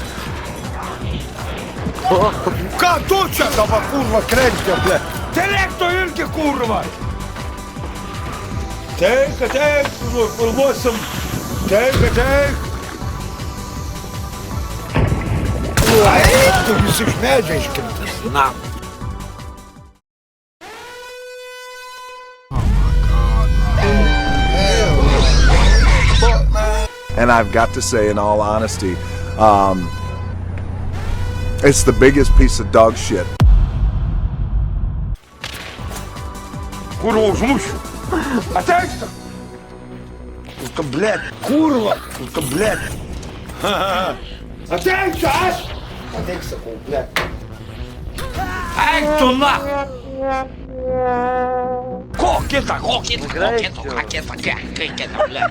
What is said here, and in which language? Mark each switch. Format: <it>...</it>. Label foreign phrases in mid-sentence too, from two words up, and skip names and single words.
<lt>Ką tu čia dabar, kurva, krenkė, blėt? Telėk tu irgi, kurva. Teik, nu filmuosim. Teik. Ai, tu visi iš medžio iškirtas, na.</lt> <en>And I've got to say, in all honesty, it's the biggest piece of dog shit.</en> <lt>Kurva, užmušiu. Ateik! Tu, blėt. Kurva. Tu, blėt. Ateik čia, Ateik, sakau, blėt. Eik tu, na. Ko kita, blėt.</lt>